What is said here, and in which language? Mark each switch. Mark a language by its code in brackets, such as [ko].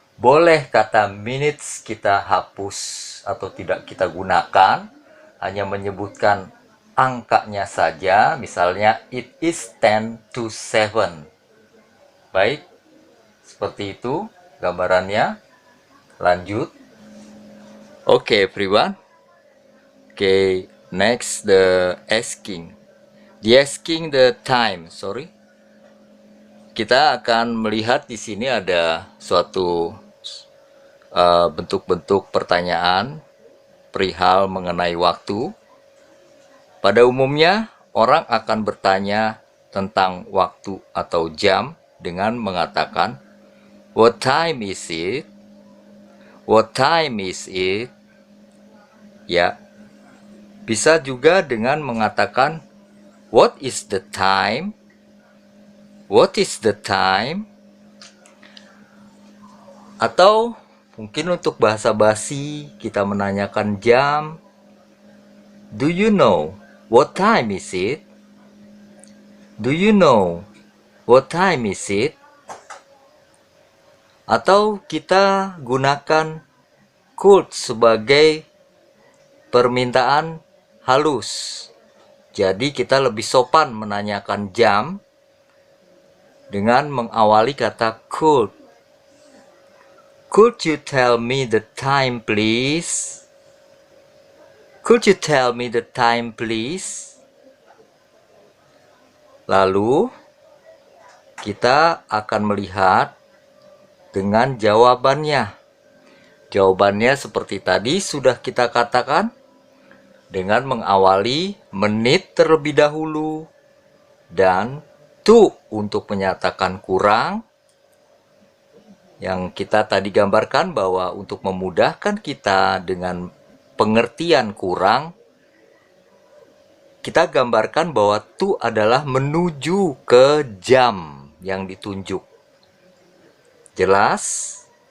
[id] Boleh kata minutes kita hapus atau tidak kita gunakan. Hanya menyebutkan angkanya saja. Misalnya, [en] it is 10 to 7. [id] Baik, seperti itu gambarannya. Lanjut. [en] Okay, everyone. Okay, next the asking the time. [id] Kita akan melihat di sini ada suatu bentuk-bentuk pertanyaan perihal mengenai waktu. Pada umumnya, orang akan bertanya tentang waktu atau jam dengan mengatakan, [en] what time is it? What time is it? [id] Ya, bisa juga dengan mengatakan, [en] what is the time? What is the time? [id] Atau mungkin untuk bahasa basi kita menanyakan jam. [en] Do you know what time is it? Do you know what time is it? [id] Atau kita gunakan could sebagai permintaan halus. Jadi kita lebih sopan menanyakan jam dengan mengawali kata could. [en] Could you tell me the time, please? Could you tell me the time, please? [id] Lalu, kita akan melihat dengan jawabannya. Jawabannya seperti tadi sudah kita katakan, dengan mengawali menit terlebih dahulu, dan to untuk menyatakan kurang, yang kita tadi gambarkan bahwa untuk memudahkan kita dengan pengertian kurang, kita gambarkan bahwa to adalah menuju ke jam yang ditunjuk. Jelas?